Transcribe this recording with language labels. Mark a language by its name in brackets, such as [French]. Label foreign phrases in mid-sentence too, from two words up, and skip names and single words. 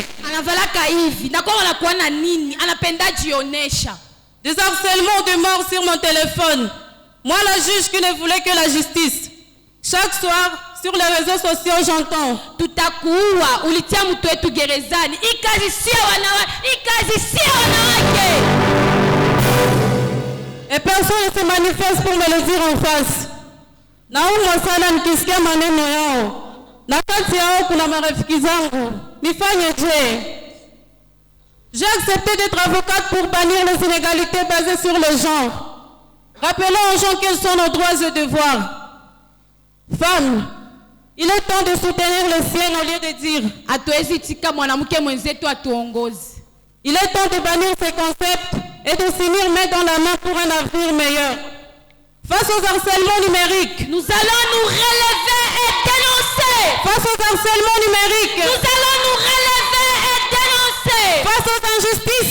[Swahili] anavalaka hivi na kwa anakuwa na nini, anapenda jionesha. [French] Des harcèlements de mort sur mon téléphone. Moi, la juge qui ne voulait que la justice. Chaque soir, sur les réseaux sociaux, j'entends. [Swahili] Tutakuua, ulitia mtu wetu gerezani. Ikazi sio wanawake. [French] Et personne ne se manifeste pour me le dire en face. [Swahili] Naumwa sana nikisikia maneno yao. Na kati yao kuna marafiki zangu. Nifanyeje? [French] J'ai accepté d'être avocate pour bannir les inégalités basées sur le genre. Rappelons aux gens quels sont nos droits et devoirs. Femmes, il est temps de soutenir les siens au lieu de dire [Swahili] hatuwezi tika mwanamke mwenzetu atuongoze. [French] Il est temps de bannir ces concepts et de s'unir main dans la main pour un avenir meilleur. Face aux harcèlements numériques, nous allons nous relever et dénoncer. Face aux harcèlements numériques, nous allons nous relever et dénoncer. Face aux injustices,